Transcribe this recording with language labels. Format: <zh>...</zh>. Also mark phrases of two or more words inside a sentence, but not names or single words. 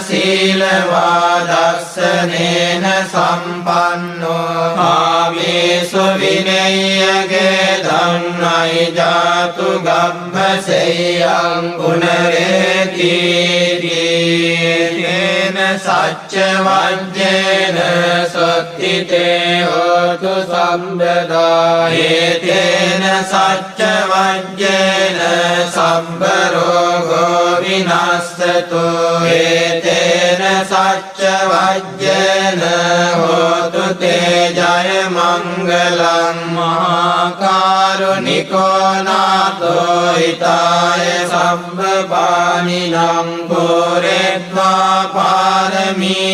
<pi>සීලවාදස්සනේන සම්පන්නෝ ආමේසු විනය්‍යගේ ධම්මයි ජාතු ගබ්බසෙයං පුනරේති තේන සච්ච වජ්ජේන සොත්ති තේ හෝතු සම්බදා ඒතේන සච්ච වජ්ජේන සම්බරෝගෝ විනස්සතු ඒතේන සච්ච වජ්ජේන හෝතු තේ ජය මංගලං මහා කාරුණිකෝ නාතෝ හිතාය සම්බපානිනං පුරෙත්වා පාරමී</pi>